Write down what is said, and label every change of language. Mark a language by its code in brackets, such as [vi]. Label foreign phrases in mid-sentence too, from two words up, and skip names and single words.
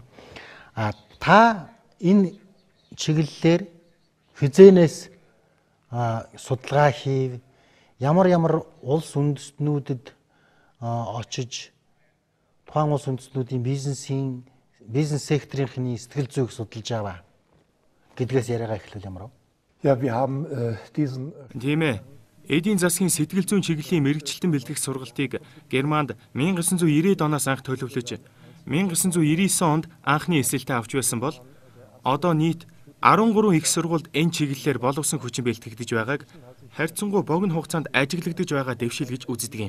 [mn] Та энэ чиглэлээр хизээнээс судалгаа хийв, ямар улс үндэстнүүдэд очиж тухайн улс үндэстнүүдийн бизнес секторынхны сэтгэл зүйг судалж байгаа гэдгээс яриагаа эхлүүл ямар вэ? [de] Ja, wir haben diesen [mn] Тийм ээ. Эдийн засгийн сэтгэл зүйн чиглэлийн мэрэгчлэлтэн бэлтгэх сургалтыг Германд 1990-ад оноос анх төлөвлөж 1999 онд анхны эсэлтээ авч байсан бол одоо нийт 13 их сургуульд энэ чиглэлээр боловсон хүчин бэлтгэгдэж байгааг харьцангуй богино хугацаанд ажиглагдаж байгаа дэвшил гэж үздэг юм.